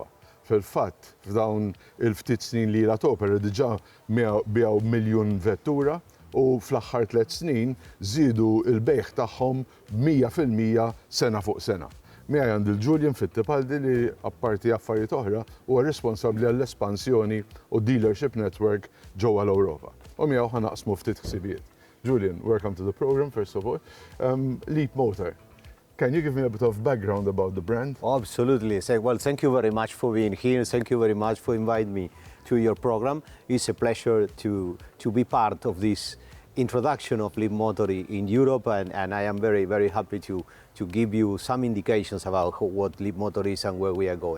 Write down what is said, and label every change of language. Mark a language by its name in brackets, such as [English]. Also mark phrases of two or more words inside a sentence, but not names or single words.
[Maltese] Fil-fatt, f'dawn il-ftit snin li topera diġà biegħu miljun vettura u fl-aħħar 3 snin żiedu l-bejħ tagħhom b'100% sena fuq sena. Miegħi għandi Julian Fittpaldi li apparti affarijiet oħra huwa responsabbli għall-espansjoni u [English] dealership network [Maltese] ġewwa l-Ewropa. U miegħu ħanaqsmu ftit ħsibijiet. Julian, [English] welcome to the program, first of all. Leapmotor, can you give me a bit of background about the brand? Absolutely. Well, thank you very much for being here. Thank you very much for inviting me to your program. It's a pleasure to be part of this introduction of Leapmotor in Europe, and I am very, very happy to give you some indications about what Leapmotor is and where we are going.